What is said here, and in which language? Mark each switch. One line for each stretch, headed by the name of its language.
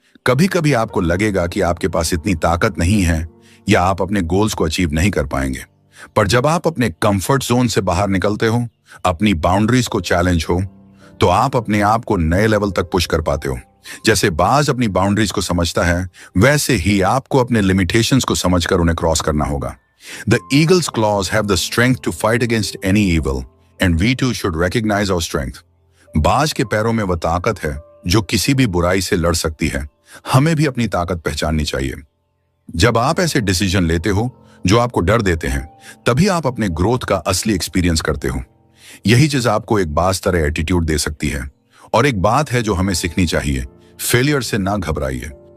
Hindi: कभी कभी आपको लगेगा कि आपके पास इतनी ताकत नहीं है या आप अपने गोल्स को अचीव नहीं कर पाएंगे, पर जब आप अपने कंफर्ट जोन से बाहर निकलते हो, अपनी बाउंड्रीज को चैलेंज हो, तो आप अपने आप को नए लेवल तक पुश कर पाते हो। जैसे बाज अपनी बाउंड्रीज को समझता है, वैसे ही आपको अपने लिमिटेशंस को समझकर उन्हें क्रॉस करना होगा।
English: The eagle's claws have the strength to fight against any evil, and we too should recognize our strength.
Hindi: बाज के पैरों में वह ताकत है जो किसी भी बुराई से लड़ सकती है। हमें भी अपनी ताकत पहचाननी चाहिए। जब आप ऐसे डिसीजन लेते हो जो आपको डर देते हैं, तभी आप अपने ग्रोथ का असली एक्सपीरियंस करते हो। यही चीज आपको एक बाज तरह एटीट्यूड दे सकती है। और एक बात है जो हमें सीखनी चाहिए, फेलियर से ना घबराइए।